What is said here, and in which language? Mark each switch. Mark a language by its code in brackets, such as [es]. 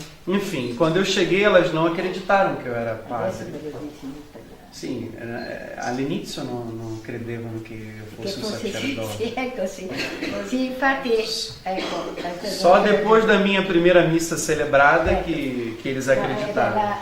[pt] Enfim, quando eu cheguei, elas não acreditaram que eu era padre. [it] Sim, all'inizio non credevano che io fossi un sacerdote. Sì, ecco, sì. Sì, infatti, ecco. [pt] Só depois da minha primeira missa celebrada que eles acreditaram.